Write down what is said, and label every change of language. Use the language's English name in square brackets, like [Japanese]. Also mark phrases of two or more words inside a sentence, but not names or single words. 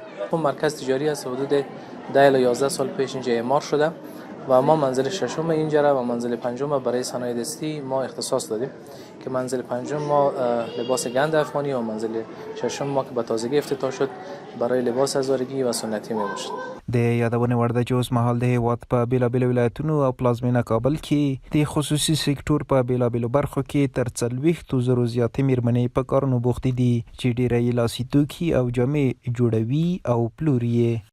[Persian] مرکز تجاری است، حدود 10 الی 11 سال پیش اینجا اعمار شده و ما منزل ششم اینجا را و منزل پنجم برای صنایع دستی ما اختصاص دادیم که منزل پنجم ما لباس گند افغانی و منزل ششم ما که به تازگی افتتاح شد برای لباس هزارگی و سنتی می باشد. [Pashto] د یادونه وړ ده چې اوس مهال د هیواد په بیلابیلو ولایتونو او پلازمینه کابل کې د خصوصي سکتور په بیلابیلو برخو کې تر 40,000 زیاتې میرمنې په کارونو بوختې دي چې ډیری لاسي توکي او جامې جوړوي او پلوري.